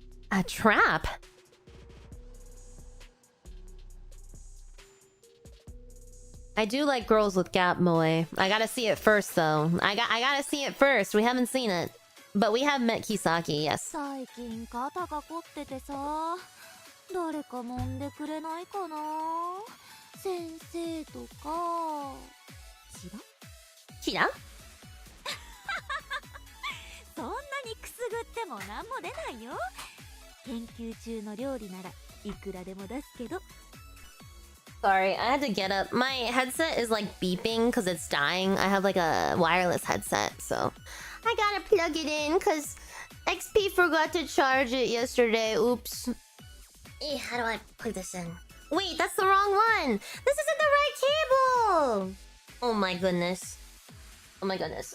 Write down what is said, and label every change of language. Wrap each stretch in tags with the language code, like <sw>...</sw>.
<en>A trap? I do like girls with gap moe. I gotta see it first, though. I gotta see it first. We haven't seen it. But we have met Kisaki, yes.</en> <ja>最近肩が凝っててさ、誰か揉んでくれないかな。先生とか。キラ？そんなにくすぐってもなんも出ないよ。研究中の料理ならいくらでも出すけど。</ja> <en>Sorry, I had to get up. My headset is like beeping because it's dying. I have like a wireless headset, so I gotta plug it in because XP forgot to charge it yesterday. Oops. How do I plug this in? Wait, that's the wrong one. This isn't the right cable. Oh my goodness. Oh my goodness.</en>